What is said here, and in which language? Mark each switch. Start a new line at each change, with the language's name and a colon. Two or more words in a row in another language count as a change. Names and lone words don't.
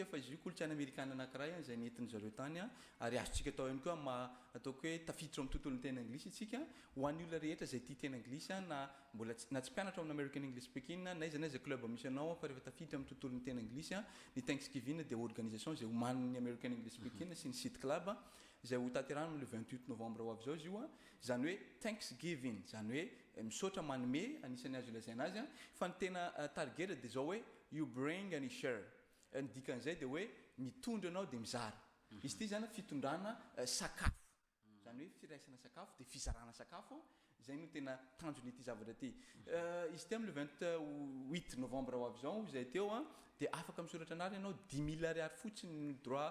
Malagasy: fa izy io kolontsaina amerikana anankiray zay nentin'ny zareo tany ary azontsika atao ihany koa ataoko hoe tafiditra amin'ny tontolon'ny teny anglisy isika ho an'ny olona rehetra zay tia teny anglisy na mbola na tsy mpianatra amin'ny American English Speaking na iza club misy anao fa rehefa tafiditra amin'ny tontolon'ny teny anglisy ny Thanksgiving dia organisation zay homanin'ny American English Speaking sy ny City Club zay ho taterana le 28 novembre ho avy zao izy io zany hoe Thanksgiving zany hoe misaotra manome anisany azo ilazaina azy fa ny tena target dia zao hoe
English: you bring and you share.
Malagasy: Ny dikan'izay dia hoe mitondra anao dia mizara. Izy ity zany fitondrana sakafo zany hoe firaisana sakafo dia fizarana sakafo zay no tena tanjon'ity zavatra ity. Izy ity amin'ny le 28 novembre ho avy zao izay teo dia afaka misoratra anary ianao 10 000 ariary fotsiny droit